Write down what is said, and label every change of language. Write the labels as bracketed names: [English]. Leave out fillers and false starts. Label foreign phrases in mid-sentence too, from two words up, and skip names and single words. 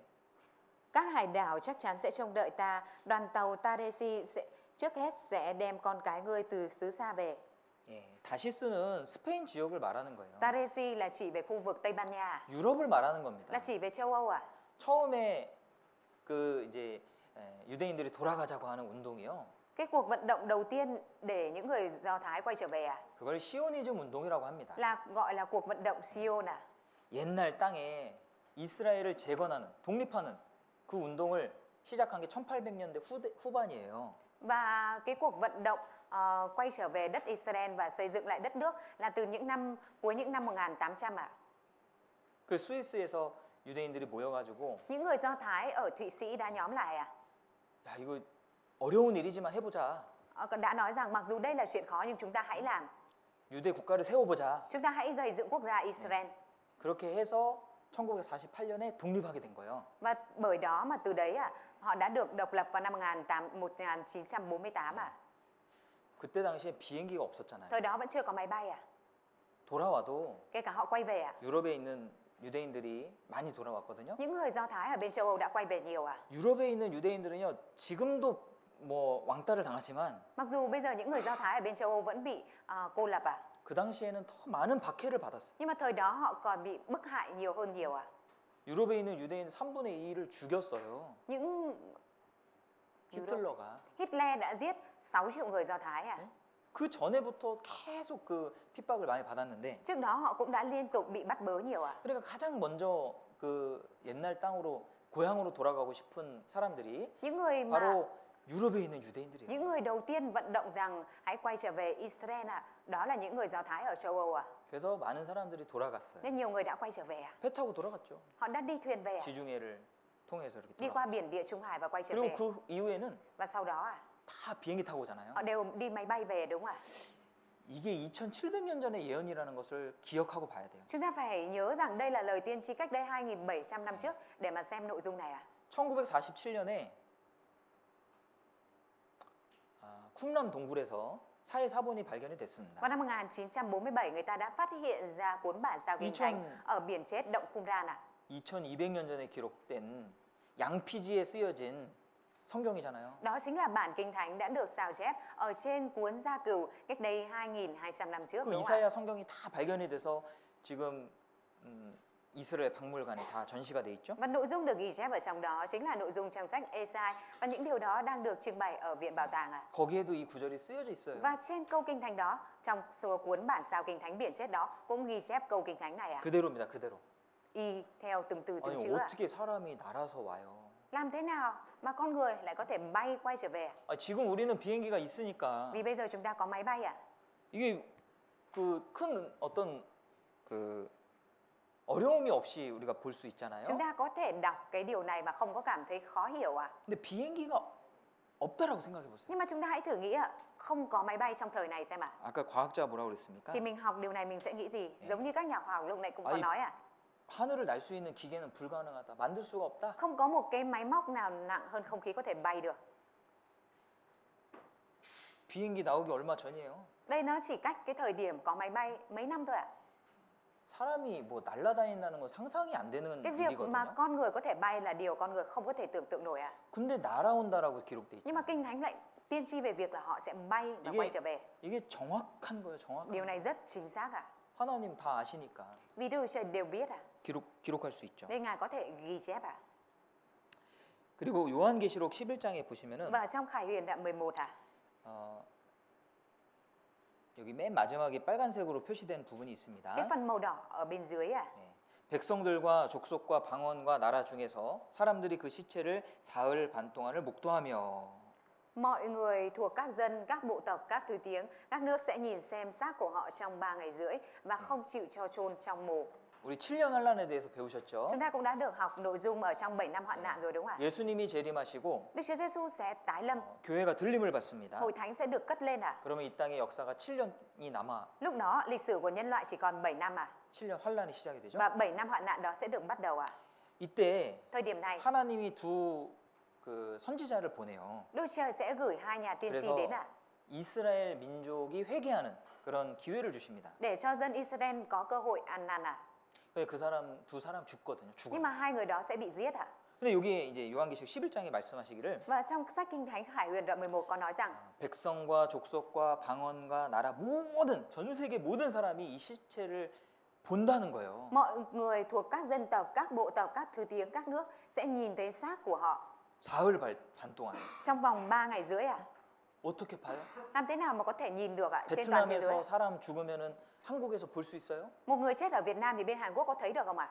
[Vietnamese] Các hải đảo chắc chắn sẽ trông đợi ta, đoàn tàu Taresi trước hết sẽ đem con cái ngươi từ xứ xa về. [Korean] 예, 다시스는 스페인 지역을 말하는 거예요. [Vietnamese] Taresi là chỉ về khu vực Tây Ban Nha, [Korean] 유럽을 말하는 겁니다. [Vietnamese] là chỉ về châu Âu à? [Korean] 처음에 그 이제 유대인들이 돌아가자고 하는 운동이요. [Vietnamese] Cái cuộc vận động đầu tiên để những người Do Thái quay trở về à? [Korean] 그걸 시오니즘 운동이라고 합니다. [Vietnamese] Là gọi là cuộc vận động Sion à? [Korean] 옛날 땅에 이스라엘을 재건하는 독립하는 그 운동을 시작한 게 1800년대 후반이에요. [Vietnamese] Và cái cuộc vận động quay trở về đất Israel và xây dựng lại đất nước là từ cuối những năm 1800 ạ. [Korean] 그 스위스에서 유대인들이 모여가지고 [Vietnamese] Những người Do Thái ở Thụy Sĩ đã nhóm lại à? [Korean] 야 이거 어려운 일이지만 해보자. [Vietnamese] Đã nói rằng mặc dù đây là chuyện khó nhưng chúng ta hãy làm. [Korean] 유대 국가를 세워보자. [Vietnamese] Chúng ta hãy gây dựng quốc gia Israel. [Korean] 그렇게 해서 1948년에 독립하게 된 거예요. [Vietnamese] Và bởi đó mà từ đấy họ đã được độc lập vào năm 1948 à? [Korean] 그때 당시에 비행기가 없었잖아요. [Vietnamese] Thời đó vẫn chưa có máy bay à? [Korean] 돌아와도 [Vietnamese] Kể cả họ quay về à? [Korean] 유럽에 있는 유대인들이 많이 돌아왔거든요. [Vietnamese] Những người Do Thái ở bên châu Âu đã quay về nhiều à? [Korean] 유럽에 있는 유대인들은요, 지금도 뭐 왕따를 당하지만 [Vietnamese] Mặc dù bây giờ những người Do Thái ở bên châu Âu vẫn bị cô lập à? [Korean] 그 당시에는 더 많은 박해를 받았어요. [Vietnamese] Nhưng mà thời đó họ còn bị bức hại nhiều hơn nhiều à? [Korean] 유럽에 있는 유대인 3분의 2를 죽였어요. [Vietnamese] Những [Korean] 히틀러가. [Vietnamese] Hitler đã giết 6 triệu người Do Thái à? [Korean] 그 전에부터 계속 그 핍박을 많이 받았는데 [Vietnamese] Trước đó họ cũng đã liên tục bị bắt bớ nhiều à? [Korean] 그러니까 가장 먼저 그 옛날 땅으로 고향으로 돌아가고 싶은 사람들이 [Vietnamese] Những người mà [Korean] 바로 유럽에 있는 유대인들이에요. [Vietnamese] những người đầu tiên vận động rằng hãy quay trở về Israel à? Đó là những người Do Thái ở châu Âu à? [Korean] 그래서 많은 사람들이 돌아갔어요. [Vietnamese] Nên nhiều người đã quay trở về à? [Korean] 배 타고 돌아갔죠. [Vietnamese] Họ đã đi thuyền về à? [Korean] 지중해를 통해서 이렇게 [Vietnamese] Đi [Korean] 돌아갔죠. [Vietnamese] qua biển Địa Trung Hải và quay trở [Korean] 그리고 [Vietnamese] về. [Korean] 그 이후에는 [Vietnamese] Và sau đó [Korean] 다 비행기 타고 오잖아요. [Vietnamese] họ đều đi máy bay về đúng không ạ? [Korean] 이게 2700년 전의 예언이라는 것을 기억하고 봐야 돼요. [Vietnamese] Chúng ta phải nhớ rằng đây là lời tiên tri cách đây 2700 năm trước để mà xem nội dung này à. [Korean] 1947년에 쿰람 동굴에서 사해 사본이 발견이 됐습니다. [Vietnamese] Vào năm 1947 người ta đã phát hiện ra cuốn bản sao kinh thánh ở biển chết động Qumran à. [Korean] 2200년 전에 기록된 양피지에 쓰여진 성경이잖아요. [Vietnamese] Đó chính là bản kinh thánh đã được sao chép ở trên cuốn Gia Cừu cách đây 2200 năm trước [Korean] 그 [Vietnamese] đúng không ạ? [Korean] 이사야 성경이 다 발견이 돼서 지금 이스라엘 박물관에 다 전시가 돼 있죠. [Vietnamese] Và nội dung được ghi chép ở trong đó chính là nội dung trong sách Esai và những điều đó đang được trưng bày ở viện bảo tàng à. [Korean] 거기에도 이 구절이 쓰여져 있어요. [Vietnamese] Và trên câu kinh thánh đó, trong số cuốn bản sao kinh thánh biển chết đó cũng ghi chép câu kinh thánh này à. [Korean] 그대로입니다. 그대로. [Vietnamese] Y theo từng từ từng [Korean] 아니 [Vietnamese] chữ à. [Korean] 어떻게 사람이 날아서 와요? [Vietnamese] Làm thế nào mà con người lại có thể bay quay trở về à? [Korean] 지금 우리는 비행기가 있으니까 [Vietnamese] Vì bây giờ chúng ta có máy bay à. [Korean] 이게 그 큰 어떤 그 어려움이 없이 우리가 볼 수 있잖아요. [Vietnamese] Chúng ta có thể đọc cái điều này mà không có cảm thấy khó hiểu à. [Korean] 근데 비행기가 없다라고 생각해 보세요. [Vietnamese] Nhưng mà chúng ta hãy thử nghĩ không có máy bay trong thời này xem ạ. [Korean] 아까 과학자가 뭐라고 그랬습니까? [Vietnamese] Thì mình học điều này mình sẽ nghĩ gì? Giống như các nhà khoa học lúc này cũng có [Korean] 아니, [Vietnamese] nói à. [Korean] 하늘을 날 수 있는 기계는 불가능하다. 만들 수가 없다. [Vietnamese] Không có một cái máy móc nào nặng hơn không khí có thể bay được. [Korean] 비행기 나오기 얼마 전이에요. [Vietnamese] Đây nó chỉ cách cái thời điểm có máy bay mấy năm thôi ạ. [Korean] 사람이 뭐 날아다닌다는 건 상상이 안 되는 [Vietnamese] Cái việc mà [Korean] 일이거든요. [Vietnamese] con người có thể bay là điều con người không có thể tưởng tượng nổi ạ. [Korean] 근데 날아온다라고 기록돼 [Vietnamese] Nhưng mà [Korean] 있죠. [Vietnamese] kinh thánh lại tiên tri về việc là họ sẽ bay và [Korean] I게- [Vietnamese] quay trở về. [Korean] 이게 정확한 거예요. 정확한. [Vietnamese] Điều này rất chính xác ạ. [Korean] 하나님 다 아시니까 [Vietnamese] Vì Đức Chúa Trời đều biết ạ. [Korean] 기록할 수 있죠. [Vietnamese] Nên Ngài có thể ghi chép ạ. [Korean] 그리고 요한계시록 11장에 보시면은 [Vietnamese] Và trong Khải Huyền đoạn 11 ạ. [Korean] 여기 맨 마지막에 빨간색으로 표시된 부분이 있습니다. [Vietnamese] Cái phần màu đỏ ở bên dưới ạ. [Korean] 네. 백성들과 족속과 방언과 나라 중에서 사람들이 그 시체를 사흘 반 동안을 목도하며 [Vietnamese] Mọi người thuộc các dân, các bộ tộc, các thứ tiếng, các nước sẽ nhìn xem xác của họ trong 3 ngày rưỡi và không chịu cho chôn trong mồ. [Korean] 우리 7년 환란에 대해서 배우셨죠? [Vietnamese] Chúng ta cũng đã được học nội dung ở trong 7 năm hoạn nạn rồi đúng không ạ? [Korean] 예수님이 재림하시고 [Vietnamese] Đức Chúa Giêsu sẽ tái lâm, [Korean] 교회가 들림을 받습니다. [Vietnamese] hội thánh sẽ được cất lên ạ. [Korean] 그러면 이 땅의 역사가 7년이 남아 [Vietnamese] Lúc đó lịch sử của nhân loại chỉ còn 7 năm à? [Korean] 7년 환란이 시작이 되죠. [Vietnamese] Và 7 năm hoạn nạn đó sẽ được bắt đầu ạ. [Korean] 이때 [Vietnamese] Thời điểm này, [Korean] 하나님이 두 그 선지자를 보내요. [Vietnamese] Đức Trời sẽ gửi hai nhà tiên tri [Korean] 그래서 [Vietnamese] đến ạ. [Korean] 이스라엘 민족이 회개하는 그런 기회를 주십니다. [Vietnamese] Để cho dân Israel có cơ hội ăn năn ạ. [Korean] 그 사람 두 사람 죽거든요. 죽어. [Vietnamese] Nhưng mà hai người đó sẽ bị giết ạ. [Korean] 근데 여기에 이제 요한계시록 11장에 말씀하시기를 [Vietnamese] Và trong sách Kinh Thánh Khải Huyền đoạn 11 có nói rằng [Korean] 백성과 족속과 방언과 나라 모든 전 세계 모든 사람이 이 시체를 본다는 거예요. [Vietnamese] mọi người thuộc các dân tộc, các bộ tộc, các thứ tiếng, các nước sẽ nhìn thấy xác của họ [Korean] 사흘 반 동안 [Vietnamese] trong vòng 3 ngày rưỡi ạ. [Korean] 어떻게 봐요? [Vietnamese] Làm thế nào mà có thể nhìn được ạ trên toàn thế giới? [Korean] 베트남에서 사람 죽으면은 한국에서 볼 수 있어요? [Vietnamese] Một người chết ở Việt Nam thì bên Hàn Quốc có thấy được không ạ?